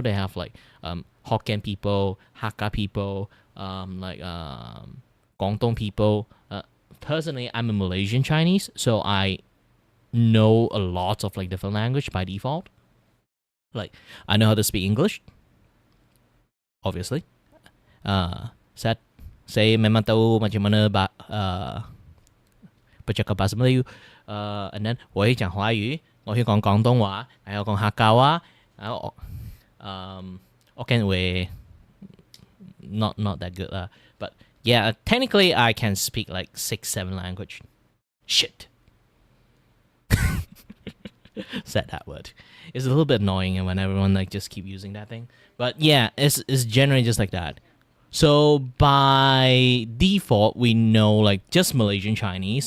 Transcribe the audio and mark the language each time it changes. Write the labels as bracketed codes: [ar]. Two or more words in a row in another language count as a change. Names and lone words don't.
[en] They have like Hokkien people, Hakka people, Guangdong people. Personally, I'm a Malaysian Chinese, so I know a lot of like different language by default. Like I know how to speak English, obviously. [ms] Saya memang tahu macam mana bercakap bahasa Melayu. [en] And then [zh] 我会讲华语，我会讲广东话，还有讲客家话，然后 [en] Hokkien way not that good but yeah, technically I can speak like 6-7 language. Shit. Said that word. It's a little bit annoying when everyone like just keep using that thing. But yeah, it's generally just like that. So by default, we know like just Malaysian Chinese.